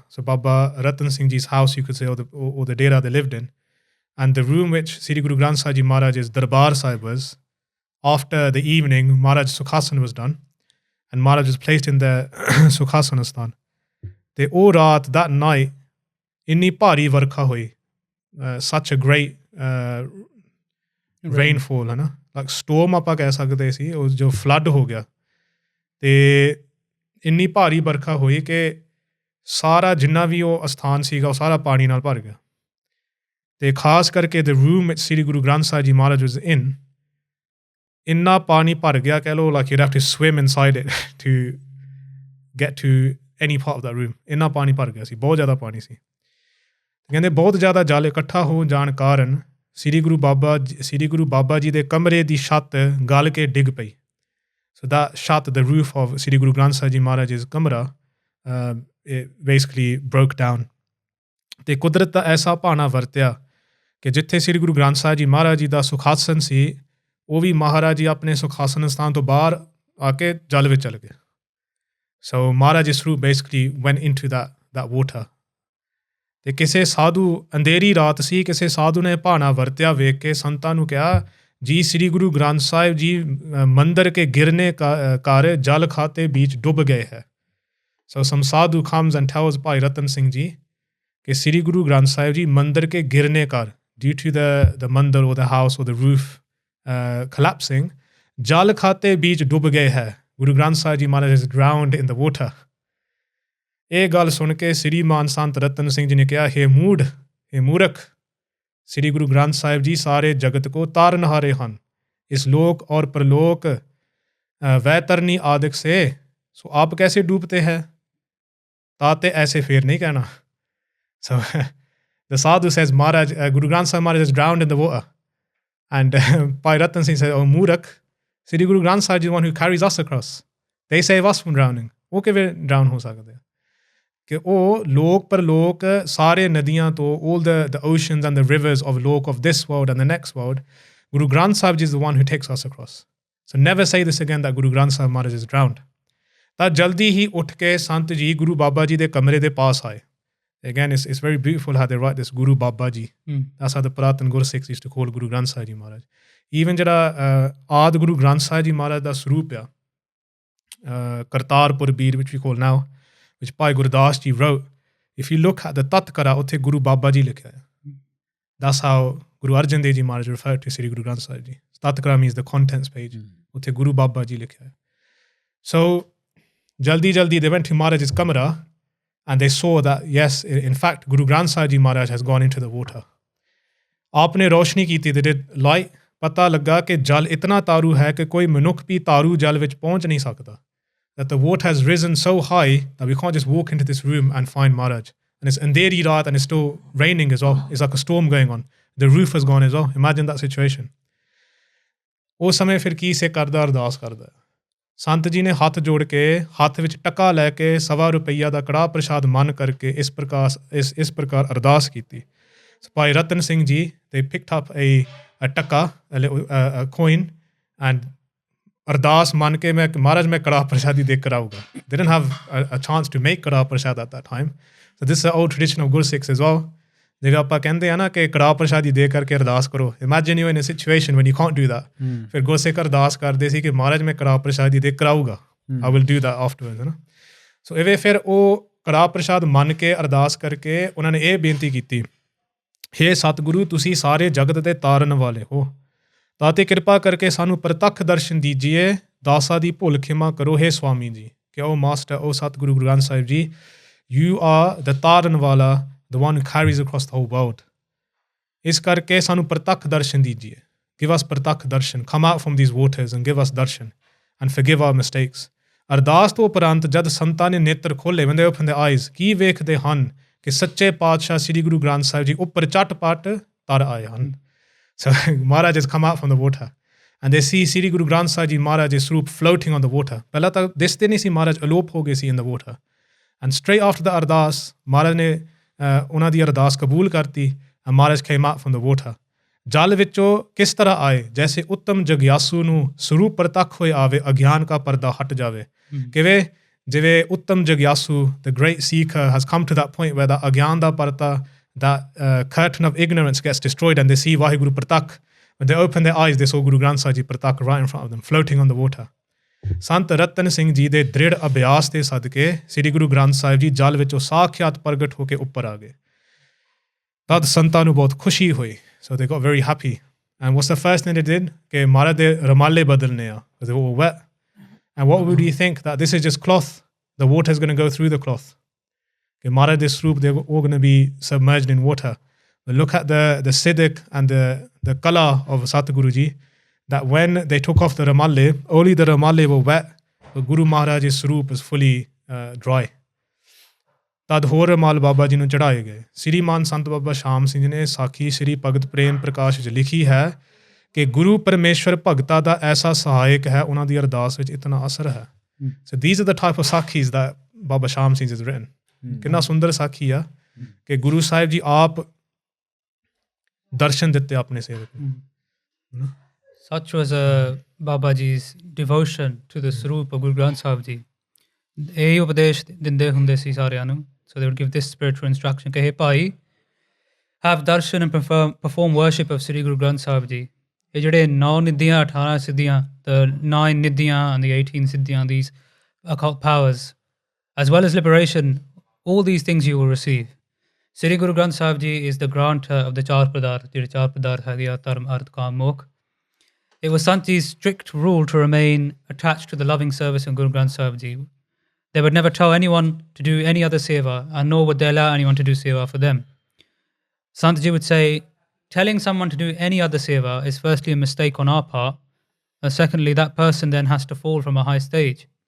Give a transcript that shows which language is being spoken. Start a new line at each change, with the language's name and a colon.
English: So Baba Ratan Singh Ji's house, you could say, or the Dera they lived in. And the room which Sri Guru Granth Sahib Ji Maharaj's Darbar Sahib was, after the evening, Maharaj Sukhasan was done. And Maharaj was placed in the Sukhasan Asthaan.
Punjabi: Te oh raat,
English: that night,
Punjabi: inni bhari varkha hui.
English: Such a great rainfall,
Hindi: है ना,
English: like storm
Punjabi: ਆਪਾਂ ਕਹਿ ਸਕਦੇ ਸੀ, ਉਹ ਜੋ flood ਹੋ ਗਿਆ। ਤੇ ਇੰਨੀ ਭਾਰੀ ਵਰਖਾ ਹੋਈ ਕਿ ਸਾਰਾ ਜਿੰਨਾ ਵੀ ਉਹ ਅਸਥਾਨ ਸੀਗਾ ਉਹ ਸਾਰਾ ਪਾਣੀ ਨਾਲ ਭਰ ਗਿਆ। ਤੇ ਖਾਸ ਕਰਕੇ
English: the room which Sri Guru Granth Sahib Ji Maharaj was in,
Punjabi: ਇੰਨਾ ਪਾਣੀ ਭਰ ਗਿਆ, ਕਹਿ ਲਓ
English: like you'd have to swim inside it to get to any part of that room.
Punjabi: ਇੰਨਾ ਪਾਣੀ ਭਰ ਗਿਆ ਸੀ, ਬਹੁਤ ਜ਼ਿਆਦਾ ਪਾਣੀ ਸੀ। ਕਹਿੰਦੇ ਬਹੁਤ ਜ਼ਿਆਦਾ ਜਲ ਇਕੱਠਾ ਹੋ ਜਾਣ ਕਾਰਨ ਸ੍ਰੀ ਗੁਰੂ ਬਾਬਾ ਜੀ ਦੇ ਕਮਰੇ ਦੀ ਛੱਤ ਗਲ ਕੇ ਡਿੱਗ ਪਈ।
English: So that shut, the roof of Sri Guru Granth Sahib Ji Maharaj's kamara, it basically broke down.
Punjabi: ਤੇ ਕੁਦਰਤ ਦਾ ਐਸਾ ਭਾਣਾ ਵਰਤਿਆ ਕਿ ਜਿੱਥੇ ਸ੍ਰੀ ਗੁਰੂ ਗ੍ਰੰਥ ਸਾਹਿਬ ਜੀ ਮਹਾਰਾਜ ਜੀ ਦਾ ਸੁਖਾਸਨ ਸੀ, ਉਹ ਵੀ ਮਹਾਰਾਜ ਜੀ ਆਪਣੇ ਸੁਖਾਸਨ ਸਥਾਨ ਤੋਂ ਬਾਹਰ ਆ ਕੇ ਜਲ ਵਿੱਚ ਚਲ ਗਏ। ਸੋ ਮਹਾਰਾਜ ਇਸ ਰੂਪ basically
English: went into that water.
Punjabi: ਤੇ ਕਿਸੇ ਸਾਧੂ, ਅੰਧੇਰੀ ਰਾਤ ਸੀ, ਕਿਸੇ ਸਾਧੂ ਨੇ ਭਾਣਾ ਵਰਤਿਆ ਵੇਖ ਕੇ ਸੰਤਾਂ ਨੂੰ ਕਿਹਾ, ਜੀ ਸ੍ਰੀ ਗੁਰੂ ਗ੍ਰੰਥ ਸਾਹਿਬ ਜੀ ਮੰਦਰ ਕੇ ਗਿਰਨੇ ਕਾਰ ਜਲ ਖਾਤੇ बीच ਡੁੱਬ ਗਏ ਹੈ। ਸੋ
English: some sadhu comes and tells
Punjabi: ਭਾਈ ਰਤਨ ਸਿੰਘ ਜੀ ਕਿ ਸ੍ਰੀ ਗੁਰੂ ਗ੍ਰੰਥ ਸਾਹਿਬ ਜੀ ਮੰਦਰ ਕੇ ਗਿਰਨੇ ਕਾਰ,
English: due to the
Punjabi: ਮੰਦਰ
English: or the house or the roof collapsing,
Punjabi: ਜਲ ਖਾਤੇ बीच ਡੁੱਬ ਗਏ ਹੈ।
English: Guru Granth Sahib ji Maharaj is drowned in the water.
Punjabi: ਇਹ ਗੱਲ ਸੁਣ ਕੇ ਸ੍ਰੀਮਾਨ ਸੰਤ ਰਤਨ ਸਿੰਘ ਜੀ ਨੇ ਕਿਹਾ, ਹੇ ਮੂਰਖ, ਸ੍ਰੀ ਗੁਰੂ ਗ੍ਰੰਥ ਸਾਹਿਬ ਜੀ ਸਾਰੇ ਜਗਤ ਕੋ ਤਾਰਨਹਾਰੇ ਹਨ, ਇਸ ਲੋਕ
Hindi: और परलोक वैतरनी आदिक से, सो आप कैसे डूबते हैं, ताते ऐसे फिर नहीं कहना।
English: So the sadhu says, Maharaj, Guru Granth Sahib Maharaj is drowned in the water. And Bhai Ratan Singh says, oh Murak, Sri Guru Granth Sahib is the one who carries us across. They save us from drowning.
Punjabi: ਉਹ ਕਿਵੇਂ drown ਹੋ ਸਕਦੇ ਆ? ਕਿ ਉਹ ਲੋਕ ਪਰਲੋਕ ਸਾਰੇ ਨਦੀਆਂ ਤੋਂ,
English: all the oceans and the rivers of lok of this world and the next world, Guru Granth Sahib Ji is the one who takes us across. So never say this again that Guru Granth Sahib Maharaj is drowned.
Punjabi: ਤਾਂ ਜਲਦੀ ਹੀ ਉੱਠ ਕੇ ਸੰਤ ਜੀ ਗੁਰੂ ਬਾਬਾ ਜੀ ਦੇ ਕਮਰੇ ਦੇ ਪਾਸ ਆਏ।
English: Again, it's very beautiful how they write this, Guru Baba Ji. That's how the Puratan Gursikhs used to call Guru Granth Sahib Ji Maharaj.
Punjabi: Even ਜਿਹੜਾ ਆਦ ਗੁਰੂ ਗ੍ਰੰਥ ਸਾਹਿਬ ਜੀ ਮਹਾਰਾਜ ਦਾ ਸਰੂਪ ਆ, ਕਰਤਾਰਪੁਰ ਬੀਰ,
English: which we call now, which Bhai Gurdas Ji wrote, if you look at the Tatkara,
Punjabi: ਉੱਥੇ ਗੁਰੂ ਬਾਬਾ ਜੀ ਲਿਖਿਆ ਹੈ।
English: That's how Guru Arjan Dev Ji Maharaj referred to Sri Guru Granth Sahib Ji. Tatkara means the contents page.
Punjabi: ਉੱਥੇ ਗੁਰੂ ਬਾਬਾ ਜੀ ਲਿਖਿਆ ਹੈ।
English: So jaldi they went to Maharaj's kamara and they saw that, yes, in fact, Guru Granth Sahib Ji Maharaj has gone into the water.
Punjabi: ਆਪਨੇ ਰੋਸ਼ਨੀ ਕੀਤੀ,
English: they did light,
Punjabi: ਪਤਾ ਲੱਗਾ ਕਿ ਜਲ ਇਤਨਾ ਤਾਰੂ ਹੈ ਕਿ ਕੋਈ ਮਨੁੱਖ ਵੀ ਤਾਰੂ ਜਲ ਵਿੱਚ ਪਹੁੰਚ ਨਹੀਂ ਸਕਦਾ।
English: That the water has risen so high that we can't just walk into this room and find Maharaj. And it's andheri raat and it's still raining as well. It's like a storm going on. The roof has gone as well. Imagine that situation.
Punjabi: ਉਸ ਸਮੇਂ ਫਿਰ ਕੀ ਸਿੱਖ ਕਰਦਾ, ਅਰਦਾਸ ਕਰਦਾ। ਸੰਤ ਜੀ ਨੇ ਹੱਥ ਜੋੜ ਕੇ ਹੱਥ ਵਿੱਚ ਟਕਾ ਲੈ ਕੇ ₹1.25 ਦਾ ਕੜਾਹ ਪ੍ਰਸ਼ਾਦ ਮੰਨ ਕਰਕੇ ਇਸ ਪ੍ਰਕਾਰ ਅਰਦਾਸ ਕੀਤੀ। ਭਾਈ ਰਤਨ Singh ji
English: they picked up a
Punjabi: ਟੱਕਾ,
English: a coin, and
Punjabi: ਅਰਦਾਸ ਮੰਨ ਕੇ ਮੈਂ ਮਹਾਰਾਜ ਮੈਂ ਕੜਾਹ ਪ੍ਰਸ਼ਾਦੀ ਦੇ ਕਰ ਆਊਗਾ।
English: They didn't have a chance to make karah prashad at that time. So this is an old tradition of Gursikhs as well.
Punjabi: ਜਿਵੇਂ ਆਪਾਂ ਕਹਿੰਦੇ ਆ ਨਾ ਕਿ ਕੜਾਹ ਪ੍ਰਸ਼ਾਦੀ ਦੇ ਕਰਕੇ ਅਰਦਾਸ ਕਰੋ।
English: Imagine you in a situation when you can't do that.
Punjabi: ਫਿਰ ਗੁਰਸਿੱਖ ਅਰਦਾਸ ਕਰਦੇ ਸੀ ਕਿ ਮਹਾਰਾਜ ਮੈਂ ਕੜਾਹ ਪ੍ਰਸ਼ਾਦੀ ਦੇ ਕਰਾਊਗਾ।
English: I will do that afterwards,
Punjabi: ਹੈ ਨਾ। ਸੋ ਇਵੇਂ ਫਿਰ ਉਹ ਕੜਾਹ ਪ੍ਰਸ਼ਾਦ ਮੰਨ ਕੇ ਅਰਦਾਸ ਕਰਕੇ ਉਹਨਾਂ ਨੇ ਇਹ ਬੇਨਤੀ ਕੀਤੀ, ਹੇ ਸਤਿਗੁਰੂ ਤੁਸੀਂ ਸਾਰੇ ਜਗਤ ਦੇ ਤਾਰਨ ਵਾਲੇ ਹੋ, ਤਾਤੇ ਕਿਰਪਾ ਕਰਕੇ ਸਾਨੂੰ ਪ੍ਰਤੱਖ ਦਰਸ਼ਨ ਦੀਜੀਏ, ਦਾਸਾਂ ਦੀ ਭੁੱਲ ਖਿਮਾ ਕਰੋ ਹੇ ਸਵਾਮੀ ਜੀ। ਕਿ ਉਹ ਮਾਸਟਰ, ਉਹ ਸਤਿਗੁਰੂ Guru Granth Sahib ji,
English: you are the
Punjabi: Taran ਵਾਲਾ,
English: the one who carries across the whole world.
Punjabi: ਇਸ ਕਰਕੇ ਸਾਨੂੰ ਪ੍ਰਤੱਖ ਦਰਸ਼ਨ ਦੀਜੀਏ,
English: give us pratakh darshan, come out from these waters and give us darshan and forgive our mistakes.
Punjabi: ਅਰਦਾਸ ਤੋਂ ਉਪਰੰਤ ਜਦ ਸੰਤਾਂ ਨੇ ਨੇਤਰ ਖੋਲ੍ਹੇ,
English: when they open their eyes,
Punjabi: ਕੀ ਵੇਖਦੇ ਹਨ ਕਿ ਸੱਚੇ ਪਾਤਸ਼ਾਹ ਸ੍ਰੀ ਗੁਰੂ ਗ੍ਰੰਥ ਸਾਹਿਬ ਜੀ ਉੱਪਰ ਝਟਪਟ ਤਰ ਆਏ ਹਨ।
English: So Maharaj has come out from the water and they see Sri Guru Granth Sahib Ji Maharaj's Swarup floating on the water.
Punjabi: ਪਹਿਲਾਂ ਤਾਂ ਦਿਸਦੇ ਨਹੀਂ ਸੀ ਮਹਾਰਾਜ, ਅਲੋਪ ਹੋ ਗਏ ਸੀ
English: in the water. And straight after the Ardas
Punjabi: ਮਹਾਰਾਜ ਨੇ ਉਹਨਾਂ ਦੀ ਅਰਦਾਸ ਕਬੂਲ ਕਰਤੀ
English: and Maharaj came out from the water.
Punjabi: ਜਲ ਵਿੱਚੋਂ ਕਿਸ ਤਰ੍ਹਾਂ ਆਏ, ਜੈਸੇ ਉੱਤਮ ਜਗਿਆਸੂ ਨੂੰ ਸਰੂਪ ਪ੍ਰਤੱਖ ਹੋਏ ਆਵੇ, ਅਗਿਆਨ ਕਾ ਪਰਦਾ ਹਟ ਜਾਵੇ। ਕਿਵੇਂ ਜਿਵੇਂ ਉੱਤਮ ਜਗਿਆਸੂ,
English: the great seeker has come to that point where the
Punjabi: ਅਗਿਆਨ ਦਾ ਪਰਦਾ,
English: that curtain of ignorance gets destroyed and they see Vaheguru Pratak. When they open their eyes, they saw Guru Granth Sahib Ji Pratak right in front of them, floating on the water.
Punjabi: Sant Ratan Singh Ji ਦੇ ਦ੍ਰਿੜ ਅਭਿਆਸ ਦੇ ਸਦਕੇ ਸ੍ਰੀ ਗੁਰੂ ਗ੍ਰੰਥ ਸਾਹਿਬ ਜੀ ਜਲ ਵਿੱਚੋਂ ਸਾਖਿਆਤ ਪ੍ਰਗਟ ਹੋ ਕੇ ਉੱਪਰ ਆ ਗਏ। ਤਦ ਸੰਤਾਂ ਨੂੰ ਬਹੁਤ ਖੁਸ਼ੀ ਹੋਈ।
English: So they got very happy. And what's the first thing they did?
Punjabi: ਕਿ ਮਹਾਰਾਜ ਦੇ ਰਮਾਲੇ ਬਦਲਨੇ ਆ,
English: because they were all wet. And what would you think? That this is just cloth. The water is going to go through the cloth. Okay, Maharaj, this Swarup, they're all going to be submerged in water. But look at the siddiq and the color of Satguru Ji, that when they took off the ramalle, only the ramalle were wet, but Guru Maharaj's Swarup is fully dry.
Punjabi: ਤਦ ਹੋਰ ਰਮਾਲ ਬਾਬਾ ਜੀ ਨੂੰ ਚੜ੍ਹਾਏ ਗਏ। ਸ੍ਰੀਮਾਨ ਸੰਤ ਬਾਬਾ ਸ਼ਾਮ ਸਿੰਘ ਜੀ ਨੇ ਸਾਖੀ ਸ੍ਰੀ ਭਗਤ ਪ੍ਰੇਮ ਪ੍ਰਕਾਸ਼ ਵਿੱਚ ਲਿਖੀ ਹੈ ਕਿ ਗੁਰੂ ਪਰਮੇਸ਼ਵਰ ਭਗਤਾਂ ਦਾ ਐਸਾ ਸਹਾਇਕ ਹੈ, ਉਹਨਾਂ ਦੀ ਅਰਦਾਸ ਵਿੱਚ ਇਤਨਾ ਅਸਰ ਹੈ।
English: So these are the type of sakhis that Baba Shaam Singh Ji has written.
Punjabi: ਕਿੰਨਾ ਸੁੰਦਰ ਸਾਖੀ ਆ ਕਿ ਗੁਰੂ ਸਾਹਿਬ ਜੀ ਆਪ ਦਰਸ਼ਨ ਦਿੱਤੇ ਆਪਣੇ ਸੇਵਕ ਨੂੰ।
English: Such was Baba Ji's devotion to the Swarup of Guru Granth Sahib Ji.
Punjabi: ਇਹ ਉਪਦੇਸ਼ ਦਿੰਦੇ ਹੁੰਦੇ ਸੀ ਸਾਰਿਆਂ ਨੂੰ।
English: So they would give this spiritual instruction ਕਿ ਭਾਈ, have darshan and perform worship of Sri Guru Granth Sahib Ji.
Punjabi: ਇਹ ਜਿਹੜੇ 9 ਨਿਧੀਆਂ, 18 ਸਿੱਧੀਆਂ,
English: the 9 ਨਿਧੀਆਂ and the 18 ਸਿੱਧੀਆਂ, these occult powers, as well as liberation, all these things you will receive. Sri Guru Granth Sahib Ji is the granter of the char padarath,
Punjabi: ਜਿਹੜੇ ਚਾਰ ਪਦਾਰਥ ਹੈਗੇ ਆ,
English: ਧਰਮ, ਅਰਥ, ਕਾਮ, ਮੋਖ. It was Sant Ji's strict rule to remain attached to the loving service of Guru Granth Sahib Ji. They would never tell anyone to do any other seva, and nor would they allow anyone to do seva for them. Sant Ji would say, telling someone to do any other seva is firstly a mistake on our part, and secondly, that person then has to fall from a high stage.